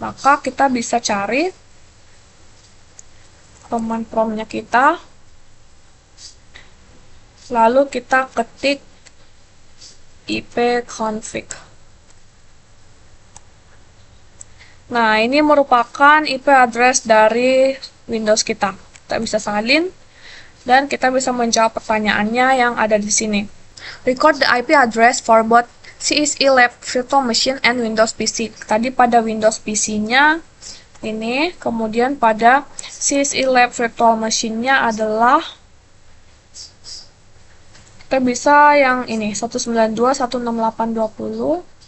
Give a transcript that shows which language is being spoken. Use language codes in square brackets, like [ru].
[id] Maka kita bisa cari command prompt-nya kita, lalu kita ketik IP config. Nah, ini merupakan IP address dari Windows kita. Kita bisa salin dan kita bisa menjawab pertanyaannya yang ada di sini. [en] Record the IP address for both CSE Lab Virtual Machine and Windows PC. [id] Tadi pada Windows PC-nya ini, kemudian pada CSE Lab Virtual Machine-nya adalah kita bisa yang ini 192.168.20.